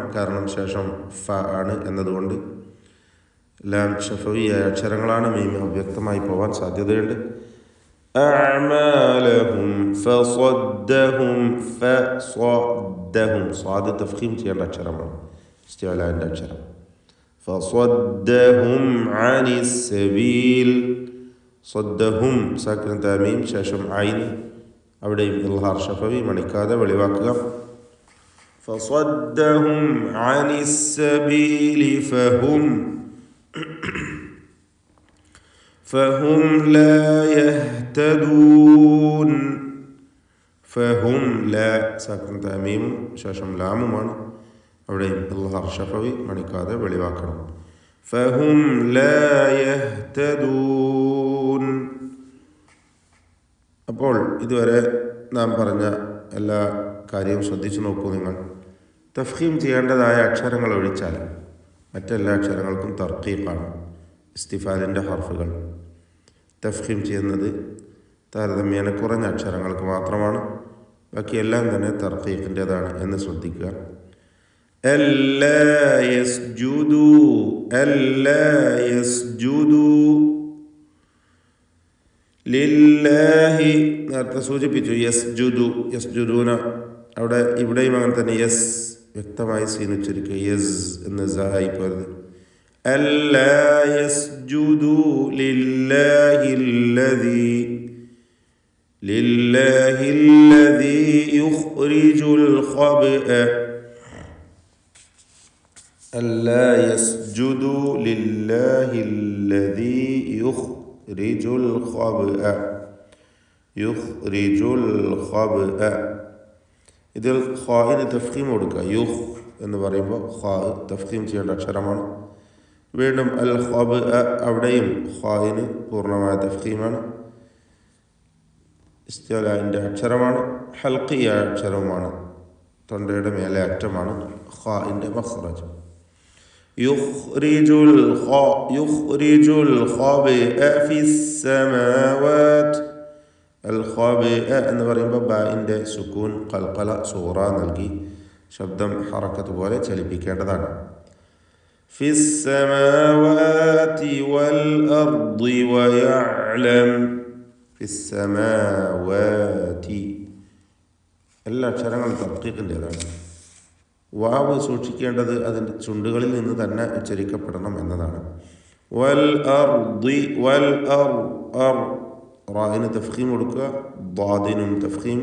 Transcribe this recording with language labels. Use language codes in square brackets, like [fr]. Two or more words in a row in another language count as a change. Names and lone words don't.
[ml] കാരണം ശേഷം ഫ ആണ് എന്നതുകൊണ്ട്. ലാം ഷഫവിയായ അക്ഷരങ്ങളാണ്. മീം അവ്യക്തമായി പോവാൻ സാധ്യതയുണ്ട്. [ar] أعمالهم فصدهم فصدهم, [ml] സ്വാദ് തഫ്ഖീം ചെയ്യേണ്ട അക്ഷരമാണ്, ഇസ്തിഅലാഇൻ്റെ അക്ഷരം. [ar] فصدهم عن السبيل صدهم [ml] സാക്കിൻ തമീം ശേഷം ഐൻ അവിടെയും ഇൽഹാർ ഷഫവി മണിക്കാതെ വെളിവാക്കുക [ar] فصدهم عن السبيل فهم لا يهتدون فهم لا [ml] സാക്കിൻ തമീം ശേഷം ലാമുമാണ് അവിടെയും ഇൽഹാർ ഷഫവി മണിക്കാതെ വെളിവാക്കണം [ar] فهم لا يهتدون. [ml] അപ്പോൾ ഇതുവരെ നാം പറഞ്ഞ എല്ലാ കാര്യവും ശ്രദ്ധിച്ചു നോക്കൂ. നിങ്ങൾ തഫ്ഹീം ചെയ്യേണ്ടതായ അക്ഷരങ്ങൾ ഒഴിച്ചാൽ മറ്റെല്ലാ അക്ഷരങ്ങൾക്കും തർക്കീഖാണ്. ഇസ്തിഫാലിൻ്റെ ഹർഫുകൾ തഫ്ഹീം ചെയ്യുന്നത് താരതമ്യേന കുറഞ്ഞ അക്ഷരങ്ങൾക്ക് മാത്രമാണ്. ബാക്കിയെല്ലാം തന്നെ തർക്കീഖിൻ്റേതാണ് എന്ന് ശ്രദ്ധിക്കുക. [ar] ألا يسجدوا ألا يسجدوا لله [ml] നേരത്തെ സൂചിപ്പിച്ചു യസ്ജുദൂന അവിടെ ഇവിടെയും അങ്ങനെ തന്നെ യസ് വ്യക്തമായി സീനുച്ചരിക്കുക യസ് എന്ന് സായി പോയത് [ar] ألا يسجدوا لله الذي يخرج الخبأ ألا يسجدوا لله الذي يخرج الخبأ [ml] ഇതിൽ ഖാഇന് തഫ്ഖീം കൊടുക്കുക. യുഖ് എന്ന് പറയുമ്പോൾ ഖാ തഫ്ഖീം ചെയ്യേണ്ട അക്ഷരമാണ്. വീണ്ടും അൽ ഖബ് അവിടെയും ഖാഇന് പൂർണ്ണമായ തഫ്ഖീമാണ്. ഇസ്തിഅലാഇൻ്റെ അക്ഷരമാണ്. ഹൽഖിയായ അക്ഷരവുമാണ്. തൊണ്ടയുടെ മേലെ അറ്റമാണ് ഖാഇൻ്റെ മഖ്റജ്. [ar] يخرج الخبأ في السماوات الخبأ [ml] എന്ന് പറയുമ്പോൾ ബാഇൻ്റെ സുക്കൂൻ ഖൽഖല സൂറ നൽകി ശബ്ദം ഹറക്കത്ത് പോലെ ചലിപ്പിക്കേണ്ടതാണ്. [ar] في السماوات والأرض ويعلم في السماوات [ml] എല്ലാ അക്ഷരങ്ങളും തർക്കീഖിൻ്റേതാണ്. വാവ് സൂക്ഷിക്കേണ്ടത് അതിൻ്റെ ചുണ്ടുകളിൽ നിന്ന് തന്നെ ഉച്ചരിക്കപ്പെടണം എന്നതാണ്. [ar] والأرض [ml] വൽ റായിന് തഫ്ഖീം കൊടുക്കുക. ദ്വാദിനും തഫ്ഖീം.